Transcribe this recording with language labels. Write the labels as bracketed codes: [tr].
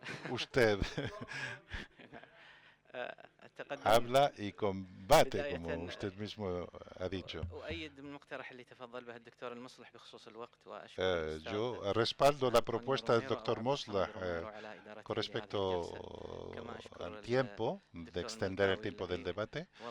[es] usted habla y combate, como usted mismo ha dicho. [ar] أؤيد المقترح اللي تفضل به الدكتور المصلح بخصوص الوقت وأشكر [es] Yo respaldo la propuesta del doctor Moslah con respecto al tiempo, de extender el tiempo del debate.